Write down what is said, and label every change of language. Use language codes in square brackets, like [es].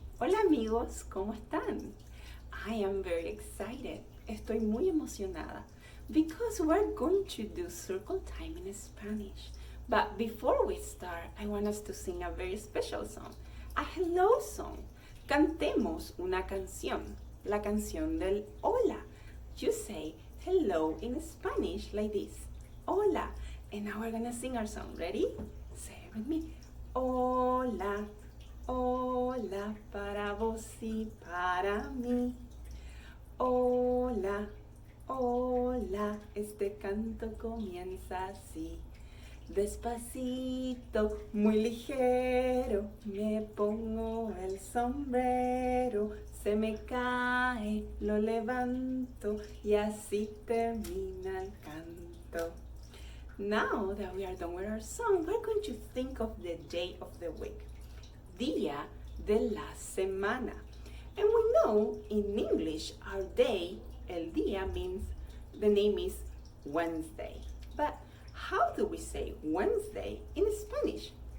[es] Hola amigos, ¿cómo están? [en] I am very excited. [es] Estoy muy emocionada [en] because we're going to do circle time in Spanish. But before we start, I want us to sing a very special song, a hello song. [es] Cantemos una canción, la canción del hola. [en] You say hello in Spanish like this, hola. And now we're gonna sing our song. Ready? Say it with me. [es] Hola, hola para vos y para mí. Hola, hola, este canto comienza así. Despacito, muy ligero, me pongo el sombrero. Se me cae, lo levanto y así termina el canto. [en] Now that we are done with our song, we're going to think of the day of the week. [es] Día de la semana. [en] And we know in English, our day, el día, means the name is Wednesday. But how do we say Wednesday in Spanish?